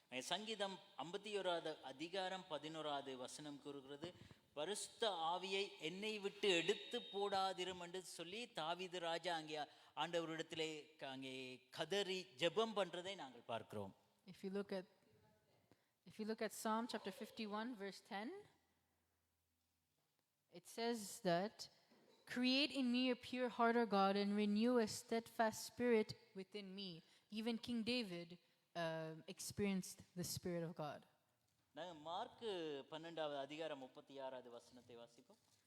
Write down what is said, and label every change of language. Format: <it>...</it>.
<ta>சங்கீதம் 51 அதிகாரம் 11 வசனம் கூறுகிறது, பரிசுத்த ஆவியை என்னை விட்டு எடுத்து போடாதிரும் என்று சொல்லி தாவீது ராஜா அங்கே ஆண்டவரிடத்திலே அங்கே கதறி ஜெபம் பண்றதை நாங்கள் பார்க்கிறோம்.</ta> <en>If you look at Psalm chapter 51 verse 10, it says that, create in me a pure heart, O God, and renew a steadfast spirit within me. Even King David experienced the Spirit of God.</en> <ta>நாங்கள் mark 12 அதிகாரம் 36 வசனத்தை வாசிப்போம்.</ta>